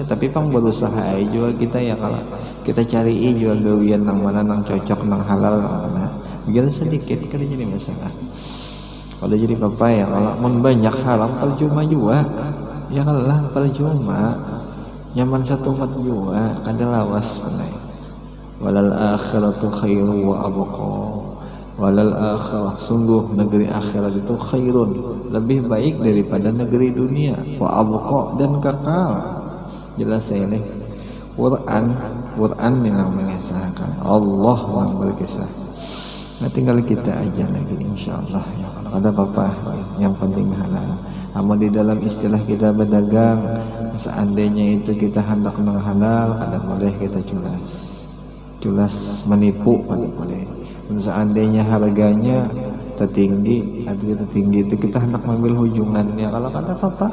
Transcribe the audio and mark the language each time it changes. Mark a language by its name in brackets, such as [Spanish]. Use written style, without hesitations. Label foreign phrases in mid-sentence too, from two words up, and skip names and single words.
[Banjar] Tapi pang berusaha juga kita ya, kalau kita cari juga gawian nang mana nang cocok nang halal nang mana biar sedikit kada jadi masalah. Kalau jadi apa ya, kalau mun banyak haram percuma juga ya, kalah percuma nyaman satu mat juga kada lawas panai. [Arabic] وللآخرة خير وأبقى وللآخرة, [Banjar] sungguh negeri akhirat itu khairun, lebih baik daripada negeri dunia, [Arabic] وأبقى, [Banjar] dan kekal. Jelas ya ini Quran yang mengisahkan, Allah yang berkisah. Nah tinggal kita aja lagi insyaallah ya, kalau ada apa-apa yang penting halal. Amal di dalam istilah kita berdagang, seandainya itu kita hendak nang halal, kada boleh kita culas menipu, kada boleh. Seandainya harganya tertinggi itu kita hendak mengambil hujungannya, kalau kada apa-apa.